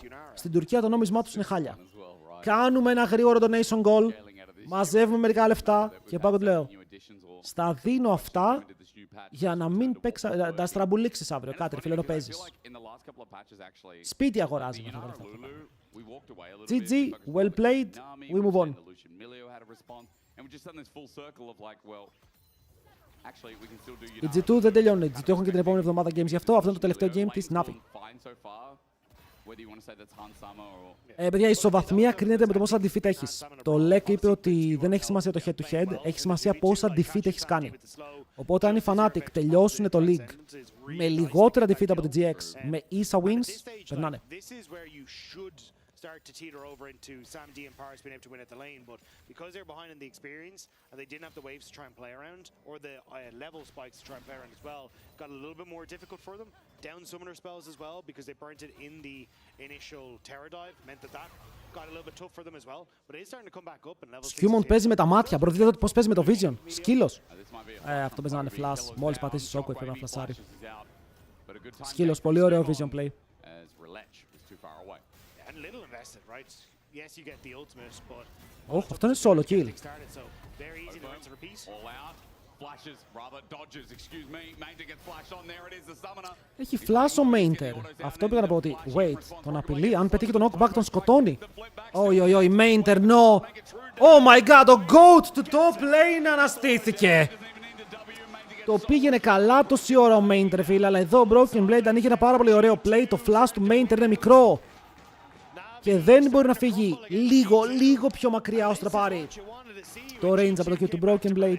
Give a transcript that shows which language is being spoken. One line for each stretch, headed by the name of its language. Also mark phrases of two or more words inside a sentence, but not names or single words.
Greek: Στην Τουρκία το νόμισμά τους είναι χάλια. Κάνουμε ένα γρήγορο
English: donation goal.
Greek: Μαζεύουμε μερικά λεφτά και πάω και το λέω. Στα δίνω αυτά για να μην τα στραμπουλήξεις αύριο. Κάτι ρε φίλε, να παίζεις. Σπίτι αγοράζει με αυτά τα λεφτά.
English: GG, well played, we move on.
Greek: Οι G2 δεν τελειώνουν. Οι G2 έχουν και την επόμενη εβδομάδα games γι' αυτό. Αυτό είναι το τελευταίο game της Navi. Παιδιά, η ισοβαθμία κρίνεται με το πόσα defeat έχεις. Το LEC είπε ότι δεν έχει σημασία το
English: head to head,
Greek: έχει σημασία πόσα defeat έχεις κάνει. Οπότε αν οι Fnatic τελειώσουν το League με λιγότερα defeat από την GX, με ίσα wins, περνάνε.
English: Start to teeter over into Sam D and Paris being able to win at the lane, but because they're behind in the experience and they didn't have the waves to try and play around, or the level spikes to try and play around as well, got a little bit more difficult for them. Down summoner spells as well, because they burnt it in the initial terror dive, meant that got a little bit tough for them as well, but it is starting to come back up and level 6.
Greek: Skewmon παίζει με τα μάτια, μπρο, δείτε πώς παίζει με το vision, σκύλος. Αυτό παίζει να είναι flash, μόλις πατήσεις shockwave πρέπει να φλασάρει. Σκύλος, πολύ ωραίο
English: vision play.
Greek: Όχι, αυτό είναι solo kill. Έχει flash ο Mainter. Αυτό πήγα να πω ότι, wait, τον απειλεί, αν πετύχει τον knockback τον σκοτώνει. Όχι,
English: Mainter, no. Oh my god,
Greek: ο GOAT του
English: top lane
Greek: αναστήθηκε. Το πήγαινε καλά τόση ώρα ο Mainter, φίλε, αλλά εδώ ο Broken Blade αν είχε ένα πάρα πολύ ωραίο play, το flash του Mainter είναι μικρό. Και δεν μπορεί να φύγει λίγο πιο μακριά ώστε να πάρει το range από το Q του Broken Blade.